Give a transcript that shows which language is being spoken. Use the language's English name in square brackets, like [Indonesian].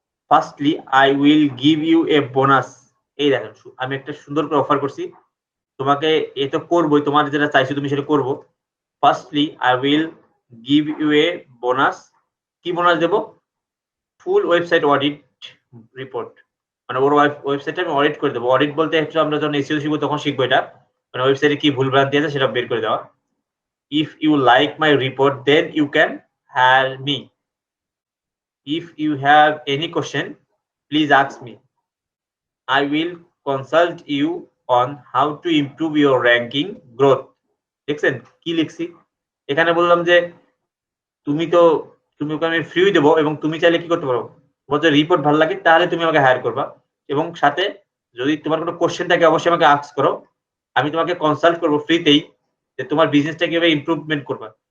[English] Firstly I will give you a bonus. [Bangla] এই দেখেন আমি একটা সুন্দর করে অফার করছি তোমাকে, এ তো করবোই, তোমার যেটা চাইছো তুমি সেটা করবো। [English] Firstly I will give you a bonus. [Bangla] কি বোনাস দেব? ফুল ওয়েবসাইট অডিট রিপোর্ট, মানে ওর ওয়েবসাইটটা আমি অডিট করে দেবো। অডিট বলতে হচ্ছে আমরা যখন এসইও শিখবো তখন শিখবো এটা। মানে ওয়েবসাইটে কি ভুলভ্রান্তি আছে সেটা বের করে দেওয়া। [English] If you like my report, then you can hire me. If you have any question, please ask me. I will consult you on how to improve your ranking growth. [Bangla] দেখছেন কি লিখছি? এখানে বললাম যে তুমি ওকে আমি ফ্রি দেবো এবং তুমি চাইলে কি করতে পারো, তোমার যদি রিপোর্ট ভালো লাগে তাহলে তুমি আমাকে হায়ার করবা, এবং সাথে যদি তোমার কোনো কোশ্চেন থাকে অবশ্যই আমাকে আস্ক করো, আমি তোমাকে কনসাল্ট করবো ফ্রিতেই যে তোমার বিজনেসটা কিভাবে ইমপ্রুভমেন্ট করবা।